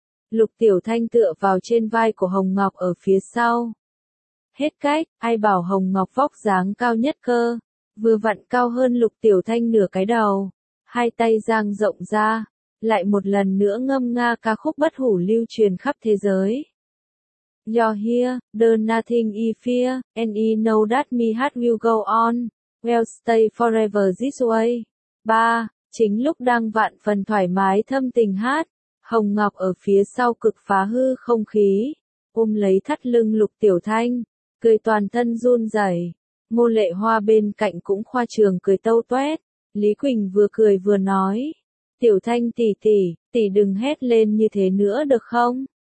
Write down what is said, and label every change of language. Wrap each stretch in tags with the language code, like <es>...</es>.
<vi>Lục Tiểu Thanh tựa vào trên vai của Hồng Ngọc ở phía sau. Hết cách, ai bảo Hồng Ngọc vóc dáng cao nhất cơ, vừa vặn cao hơn Lục Tiểu Thanh nửa cái đầu, hai tay dang rộng ra, lại một lần nữa ngâm nga ca khúc bất hủ lưu truyền khắp thế giới.</vi> <en>You're here, there's nothing I fear, and I know that my heart will go on, we'll stay forever this way.</en> <vi>Ba, chính lúc đang vạn phần thoải mái thâm tình hát, Hồng Ngọc ở phía sau cực phá hư không khí, ôm lấy thắt lưng Lục Tiểu Thanh. Cười toàn thân run rẩy, Ngô Lệ Hoa bên cạnh cũng khoa trường cười tâu toét, Lý Quỳnh vừa cười vừa nói, Tiểu Thanh tỷ tỷ, tỷ đừng hét lên như thế nữa được không,</vi>